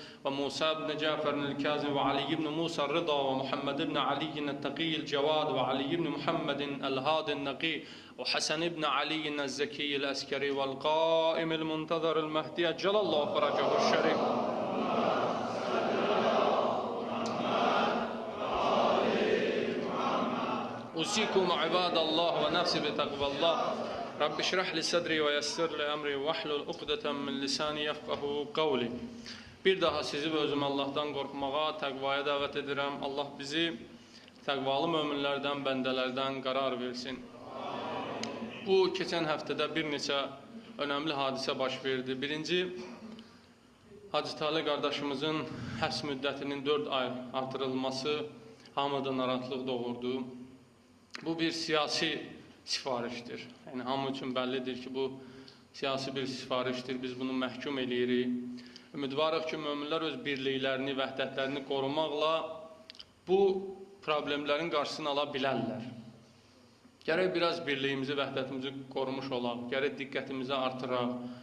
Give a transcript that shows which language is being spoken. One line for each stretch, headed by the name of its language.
Arabic: وموسى بن جعفر الكاظم وعلي بن موسى الرضا ومحمد بن علي التقي الجواد وعلي بن محمد الهادي النقي وحسن بن علي الزكي العسكري والقائم المنتظر المهدي أجل الله فرجه الشريف. أوصيكم عباد الله ونفسي بتقوى الله. رب اشرح لي صدري ويسر لي أمري واحلل عقدة من لساني يفقهوا قولي.
Azerbaijani: Bir daha sizi və özüm Allahdan qorxmağa, təqvaya dəvət edirəm. Allah bizi təqvalı möminlərdən, bəndələrdən qərar versin. Bu, keçən həftədə bir neçə önəmli hadisə baş verdi. Birinci, Hacı Talib qardaşımızın həbs müddətinin 4 ay artırılması hamıda narahatlıq doğurdu. Bu bir siyasi sifarişdir. Yəni, hamı üçün bəllidir ki, bu siyasi bir sifarişdir. Biz bunu məhkum eləyirik. Ümidvarıq ki, möminlər öz birliklərini, vəhdətlərini qorumaqla bu problemlərin qarşısını ala bilərlər. Gərək biraz birliyimizi, vəhdətimizi qorumuş olaq, gərək diqqətimizi artıraq.